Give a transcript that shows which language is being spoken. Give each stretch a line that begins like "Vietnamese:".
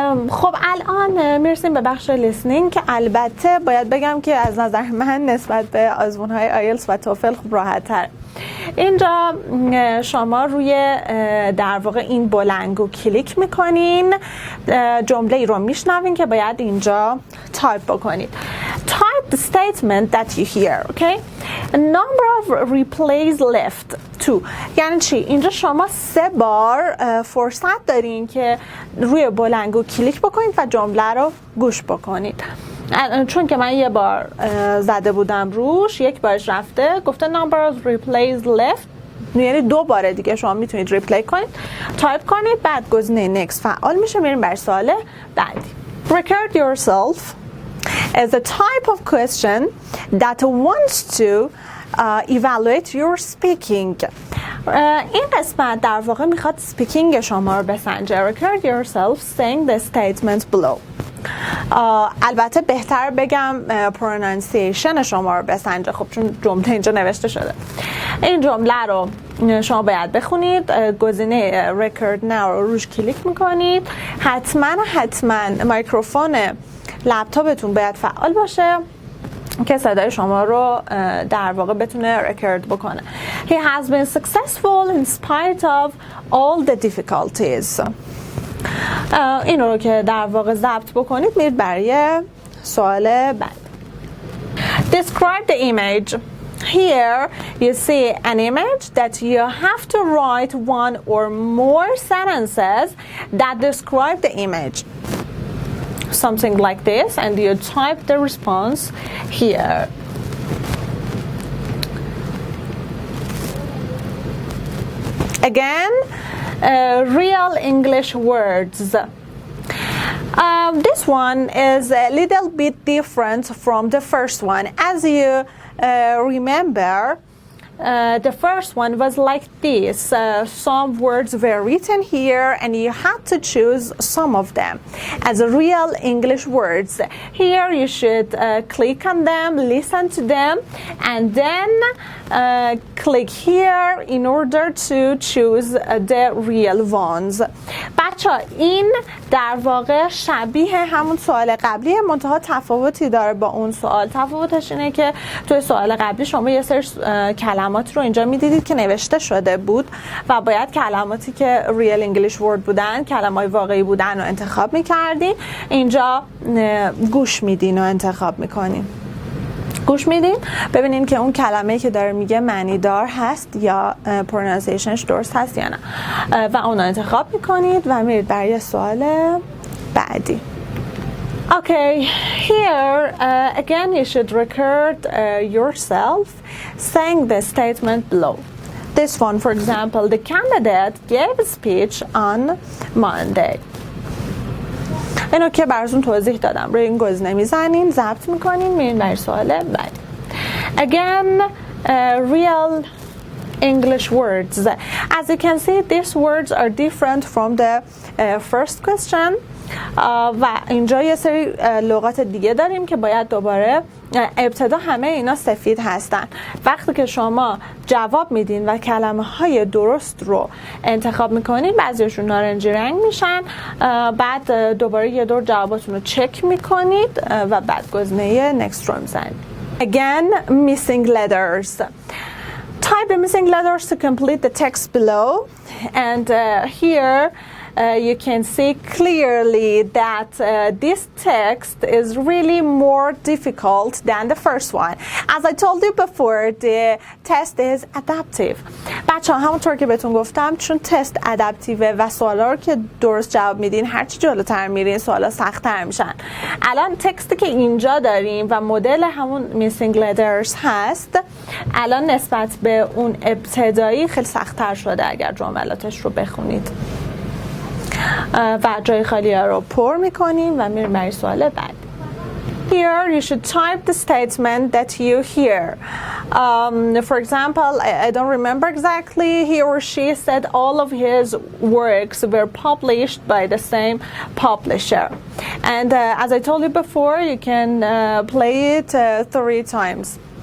Persian: خب الان میرسیم به بخش لیسنینگ که البته باید بگم که از نظر من نسبت به آزمون‌های آیلتس و توفل خب راحت‌تر. اینجا شما روی در واقع این بولنگو کلیک میکنین، جمله ای رو میشنوین که باید اینجا تایپ بکنید. تایپ
English: the statement that you hear. Okay? A number of replays left. 2.
Persian: یعنی چی؟ اینجا شما 3 بار فرصت دارین که روی دولینگو کلیک بکنید و جمله رو گوش بکنید. چون که من 1 بار زده بودم روش، 1 بارش رفته، گفته
English: number of replays left،
Persian: یعنی 2 بار دیگه شما میتونید ریپلی کنید، تایپ کنید، بعد گزینه next فعال میشه، میریم برای سوال بعدی.
English: Record yourself is a type of question that wants to evaluate your speaking.
Persian: این قسمت در واقع میخواد سپیکینگ شما رو بسنجه.
English: Record yourself saying the statement below.
Persian: البته بهتر بگم پرونانسیشن شما رو بسنجه، خب چون جمله اینجا نوشته شده. این جمله رو شما باید بخونید، گزینه
English: record now
Persian: رو روش کلیک میکنید، حتما میکروفون لپتاپتون باید فعال باشه که صدای شما رو در واقع بتونه رکورد بکنه.
English: He has been successful in spite of all the difficulties.
Persian: این رو که در واقع ضبط بکنید، میرید برای سوال بعد.
English: Describe the image. Here you see an image that you have to write 1 or more sentences that describe the image. Something like this, and you type the response here. Again, real English words. This one is a little bit different from the first one. As you remember, the first one was like this. Some words were written here and you had to choose some of them as real English words. Here you should click on them, listen to them, and then click here in order to choose the real ones.
Persian: بچه این در واقع شبیه همون سوال قبلی، منتها تفاوتی داره با اون سوال. تفاوتش اینه که توی سوال قبلی شما یه سری کلمات رو اینجا میدیدید که نوشته شده بود و باید کلماتی که ریل انگلیش ورد بودن، کلمات واقعی بودن رو انتخاب میکردین. اینجا گوش میدین و انتخاب میکنین. گوش میدین ببینین که اون کلمه‌ای که داره میگه معنی دار هست یا پرونانسیشنش درست هست یا نه، و اون رو انتخاب میکنید و میرید برای سوال بعدی.
English: Okay, here again you should record yourself saying the statement below. This one, for example, the candidate gave a speech on Monday.
Persian: اینو که براتون توضیح دادم، روی این گزینه میزنین، ضبط میکنین، میرین برای سوال بعد.
English: Again, real English words. As you can see, these words are different from the first question.
Persian: و اینجا یه سری لغات دیگه داریم که باید دوباره ابتدا همه اینا سفید هستن. وقتی که شما جواب میدین و کلمه های درست رو انتخاب میکنین، بعضیشون نارنجی رنگ میشن، بعد دوباره یه دور جواباتون رو چک میکنید و بعد گزینه next رو میزنید.
English: Again, missing letters. Type the missing letters to complete the text below, and here you can see clearly that this text is really more difficult than the first one. As I told you before, the test is adaptive.
Persian: بچه ها همونطور که بهتون گفتم، چون تست ادپتیوه و سوالا رو که درست جواب میدین، هرچی جلوتر میرین سوالا سخت‌تر میشن. الان تکستی که اینجا داریم و مدل همون
English: missing letters
Persian: هست، الان نسبت به اون ابتدایی خیلی سخت‌تر شده اگر جملاتش رو بخونید. و جای خالی ها رو پر میکنیم و میریم برای سوال بعد.
English: Here you should type the statement that you hear. For example, I don't remember exactly, he or she said all of his works were published by the same publisher. And as I told you before, you can play it 3 times.